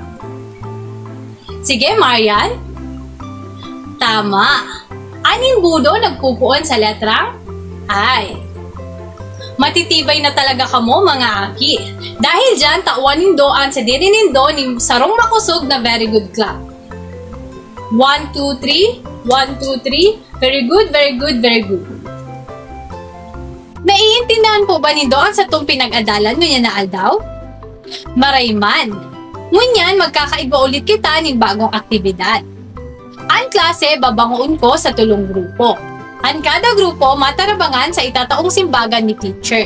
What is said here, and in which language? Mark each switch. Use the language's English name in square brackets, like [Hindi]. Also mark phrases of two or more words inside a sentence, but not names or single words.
[Bikol] Sige, Marian. Tama, aning budo nagpupuon sa letrang I. Matitibay na talaga kamo mga aki. Dahil dyan, tawan nindoan sa diri nindo ni sarong makusog na [English] very good clap. [Bikol] 1, 2, 3. 1, 2, 3. [English] Very good, very good, very good. [Bikol] Naiintindihan po ba nindo ang sa itong pinag-adalan ngunyan na aldaw? Marayman. Ngunyan, magkakaiba ulit kita ng bagong aktibidad. Ang klase, babangoon ko sa tulong grupo. Ang kada grupo, matarabangan sa itataong simbagan ni teacher.